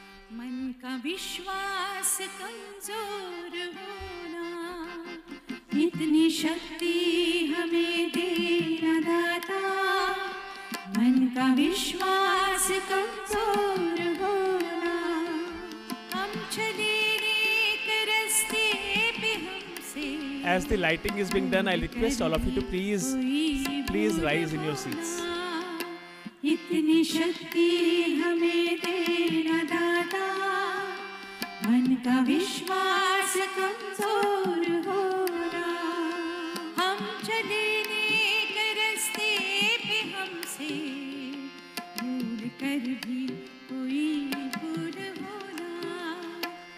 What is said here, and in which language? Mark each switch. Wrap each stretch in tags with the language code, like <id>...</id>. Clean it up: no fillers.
<hi>मन का विश्वास कमजोर होना, इतनी शक्ति हमें देना दाता। मन का विश्वास कमजोर होना, हम चले एक रास्ते पे हमसे।</hi> <en>As the lighting is being done, I request all of you to please rise in your seats.</en> <hi>इतनी शक्ति हमें देना दाता, मन का विश्वास कमजोर होना। हम चले नेक रास्ते पे हमसे, भूल कर भी कोई भूल होना।</hi>